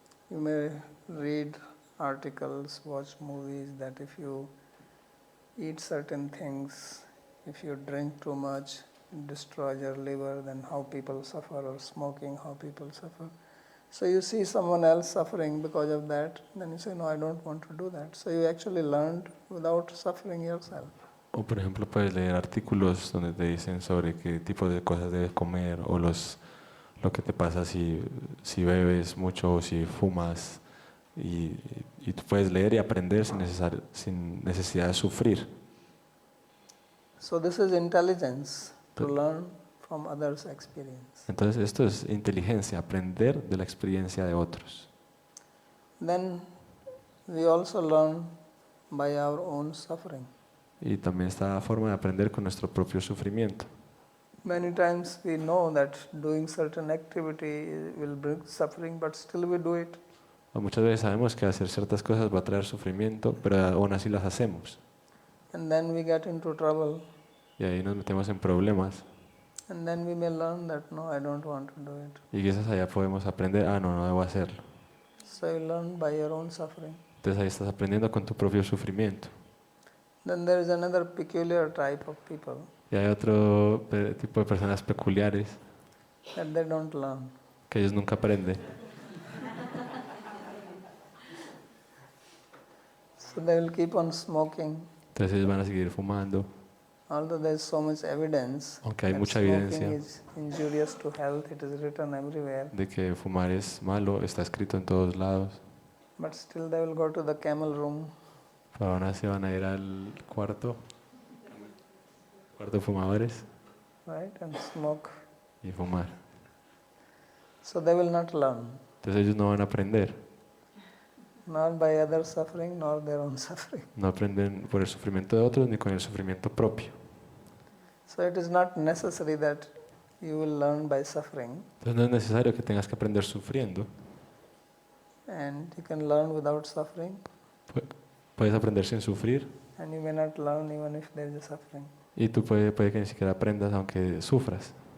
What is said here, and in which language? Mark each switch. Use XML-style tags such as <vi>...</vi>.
<en>You may read articles, watch movies that if you eat certain things, if you drink too much, it destroys your liver, then how people suffer, or smoking, how people suffer. So you see someone else suffering because of that, then you say, no, I don't want to do that. So you actually learned without suffering yourself.</en> <es>O por ejemplo puedes leer artículos donde te dicen sobre qué tipo de cosas debes comer o lo que te pasa si bebes mucho o si fumas y tú puedes leer y aprender sin necesidad de sufrir.</es> <en>So this is intelligence, to learn from others' experience.</en> <es>Entonces esto es inteligencia, aprender de la experiencia de otros.</es> <en>Then we also learn by our own suffering.</en> <es>Y también esta forma de aprender con nuestro propio sufrimiento.</es> <en>Many times we know that doing certain activity will bring suffering, but still we do it.</en> <es>O muchas veces sabemos que hacer ciertas cosas va a traer sufrimiento, pero aún así las hacemos.</es> <en>And then we get into trouble.</en> <es>Y ahí nos metemos en problemas.</es> <en>And then we may learn that, no, I don't want to do it.</en> <es>Y quizás allá podemos aprender, no debo hacerlo.</es> <en>So you learn by your own suffering.</en> <es>Entonces ahí estás aprendiendo con tu propio sufrimiento.</es> <en>Then there is another peculiar type of people</en> <es>Y hay otro tipo de personas peculiares</es> <en>that they don't learn.</en> <es>que ellos nunca aprenden.</es> <en>So they will keep on smoking.</en> <es>Entonces ellos van a seguir fumando.</es> <en>Although there is so much evidence</en> <es>Aunque hay</es> <en>that</en> <es>mucha</es> <en>smoking</en> <es>evidencia</es> <en>is injurious to health, it is written everywhere.</en> <es>de que fumar es malo, está escrito en todos lados.</es> <en>But still they will go to the camel room.</en> <es>Pero aún así van a ir al cuarto de fumadores</es> <en>Right, and smoke.</en> <es>y fumar.</es> <en>So they will not learn,</en> <es>Entonces ellos no van a aprender.</es> <en>nor by other suffering, nor their own suffering.</en> <es>No aprenden por el sufrimiento de otros ni con el sufrimiento propio.</es> <en>So it is not necessary that you will learn by suffering,</en> <es>Entonces no es necesario que tengas que aprender sufriendo.</es> <en>and you can learn without suffering,</en> <es>Puedes aprender sin sufrir</es> <en>and you may not learn even if there is a suffering.</en> <es>y tú puede que ni siquiera aprendas aunque sufras.</es>